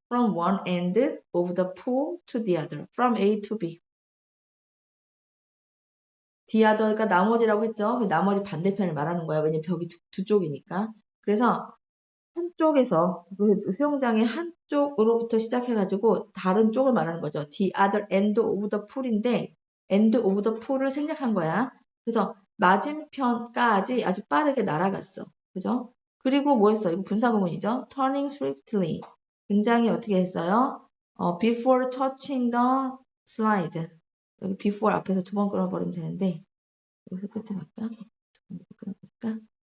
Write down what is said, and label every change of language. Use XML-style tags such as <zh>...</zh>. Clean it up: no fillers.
<en>from one end of the pool to the other. from A to B.</en> <ko>the other가 나머지라고 했죠. 그 나머지 반대편을 말하는 거야. 왜냐면 벽이 두 쪽이니까. 그래서 한쪽에서 그 수영장의 한쪽으로부터 시작해가지고 다른 쪽을 말하는 거죠.</ko> <en>the other end of the pool인데 end of the pool을</en> <ko>생략한 거야. 그래서 맞은편까지 아주 빠르게 날아갔어. 그죠? 그리고 뭐 했어? 이거 분사구문이죠.</ko> <en>turning swiftly.</en> <ko>굉장히 어떻게 했어요?</ko> <en>before touching the slide.</en> <ko>여기 before 앞에서 두 번 끊어버리면 되는데 여기서 끝을 할까? 끊어볼까?</ko>